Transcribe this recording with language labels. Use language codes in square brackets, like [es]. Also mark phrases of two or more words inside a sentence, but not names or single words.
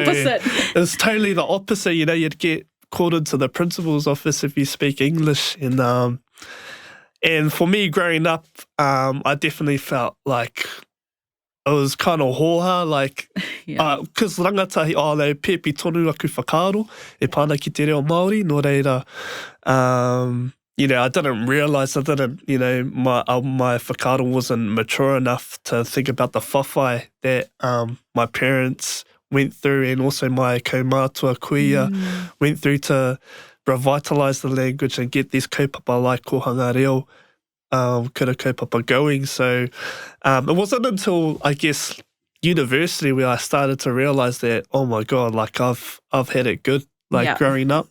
[en] opposite. It was totally the opposite. You'd get called into the principal's office if you speak English. And for me, growing up, I definitely felt like it was kind of hoha, because rangatahi, they [mi] pepi tonu aku whakaaro, e pāna ki te reo Māori, nō reira, [en] I didn't realise, my whakaaro wasn't mature enough to think about the whawhai that my parents went through, and also my [mi] kaumātua kuia [en] went through to revitalise the language and get these kaupapa like Kohanga Reo, Kura Kaupapa going. So it wasn't until, I guess, university where I started to realise that, oh my God, I've had it good, growing up.